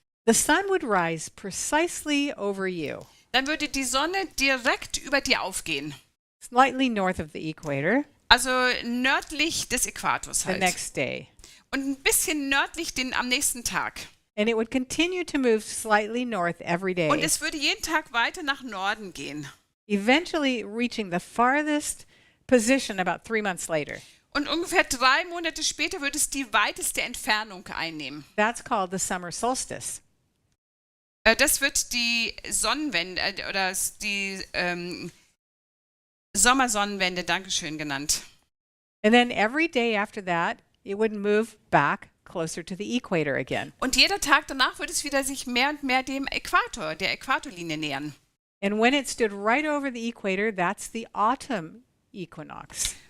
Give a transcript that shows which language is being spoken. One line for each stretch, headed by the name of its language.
English: The sun would rise precisely over you,
German: dann würde die Sonne direkt über dir aufgehen.
English: slightly north of the equator,
German: Also nördlich des Äquators
English: the
German: halt.
English: next day.
German: und ein bisschen nördlich am nächsten Tag.
English: And it would continue to move slightly north every day,
German: Und es würde jeden Tag weiter nach Norden gehen.
English: eventually reaching the farthest position about 3 months later.
German: Und ungefähr 3 Monate später würde es die weiteste Entfernung einnehmen.
English: That's called the summer solstice.
German: Das wird die Sonnenwende oder die Sommersonnenwende, Dankeschön, genannt.
English: And then every day after that, it would move back closer to the equator again.
German: Und jeder Tag danach würde es wieder sich mehr und mehr der Äquatorlinie nähern.
English: And when it stood right over the equator, that's the autumn equinox.